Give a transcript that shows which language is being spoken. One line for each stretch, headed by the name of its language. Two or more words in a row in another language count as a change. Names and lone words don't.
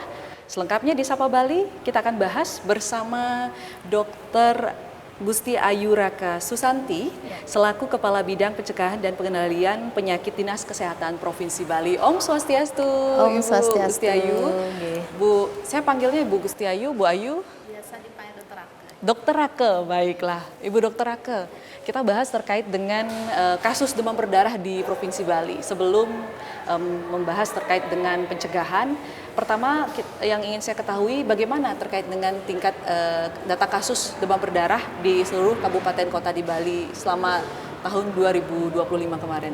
Indonesian: Selengkapnya di Sapa Bali, kita akan bahas bersama Dr. Gusti Ayu Raka Susanti, selaku Kepala Bidang Pencegahan dan Pengendalian Penyakit Dinas Kesehatan Provinsi Bali.
Balinese: Om Swastiastu,
Indonesian: Om Ibu Swastiastu. Gusti Ayu. Bu, saya panggilnya Ibu Gusti Ayu, Bu Ayu. Biasa dipanggil Dokter Rake. Dokter Rake, baiklah. Ibu Dokter Rake, kita bahas terkait dengan kasus demam berdarah di Provinsi Bali. Sebelum membahas terkait dengan pencegahan, pertama yang ingin saya ketahui bagaimana terkait dengan tingkat data kasus demam berdarah di seluruh kabupaten kota di Bali selama tahun 2025 kemarin.